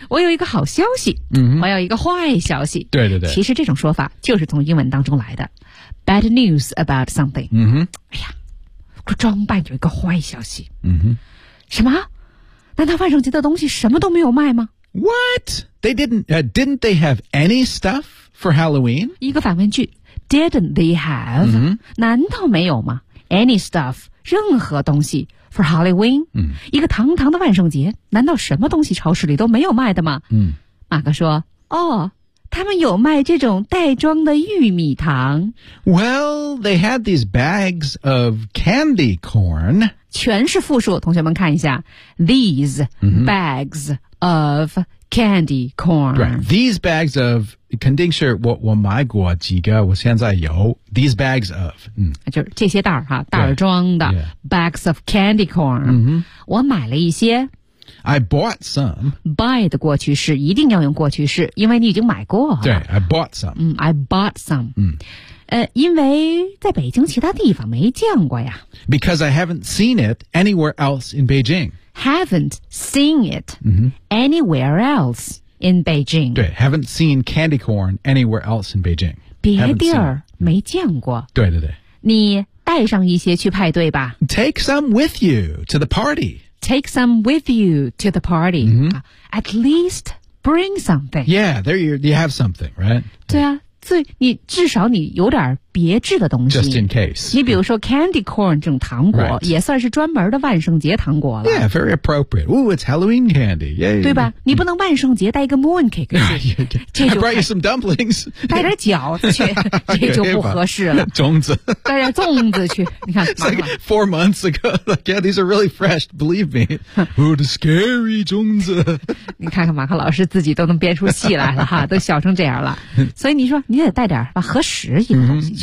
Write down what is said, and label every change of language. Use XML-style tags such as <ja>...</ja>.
<zh>我有一个好消息。我有一个坏消息。对对对。其实这种说法就是从英文当中来的。</zh> <en>Bad news about something.</en> <zh>哎呀，装扮有一个坏消息。什么？难道万圣节的东西什么都没有卖吗</zh> <en>？What? They didn't.、Didn't they have any stuff for Halloween?</en> <zh>一个反问句 ，</zh> <en>Didn't they have?、</en> <zh>难道没有吗 ？</zh> <en>Any stuff?</en> <zh>任何东西</zh> <en>for Halloween?、</en> <zh>一个堂堂的万圣节，难道什么东西超市里都没有卖的吗？马克说，哦。他们有卖这种袋装的玉米糖。</zh> <en>Well, they had these bags of candy corn.</en> <zh>全是复数，同学们看一下。</zh> <en>These bags of candy corn. Right. These bags of,</en> <zh>肯定是我买过几个，我现在有。</zh> <en>These bags of.、</en> <zh>就是这些袋儿哈，袋装的。</zh> <en>Yeah. Bags of candy corn.、</en> <zh>我买了一些。</zh> <en>I bought some.</en> <zh>Buy 的过去式一定要用过去式，因为你已经买过。</zh> <en>对 ，I bought some. I bought some.</en> <zh>因为在北京其他地方没见过呀。</zh> <en>Because I haven't seen it anywhere else in Beijing. Haven't seen it anywhere else in Beijing. 对 ，haven't seen candy corn anywhere else in Beijing.</en> <zh>别地儿没见过。对对对。你带上一些去派对吧。</zh> <en>Take some with you to the party. Take some with you to the party. At least bring something. Yeah, there you have something, right?</en> <zh>对啊，所以你至少你有点别致的东西。</zh> <en>Just in case.</en> <zh>你比如说 candy corn 这种糖果、</zh> <en>right.</en> <zh>也算是专门的万圣节糖果了。</zh> <en>Yeah, very appropriate. Ooh, it's Halloween candy. Yeah,</en> <zh>对吧、你不能万圣节带一个 moon cake 去。</zh> <en>I brought you some dumplings.</en> <zh>带点饺子去，这就不合适了。粽子。带点粽子去。你看</zh> <en>It's like four months ago. Like, yeah, these are really fresh, believe me. Ooh, the scary 粽子。</en> <zh>你看看马克老师自己都能编出戏来了哈，都笑成这样了。所以你说你得带点吧，合适一点东西。</zh>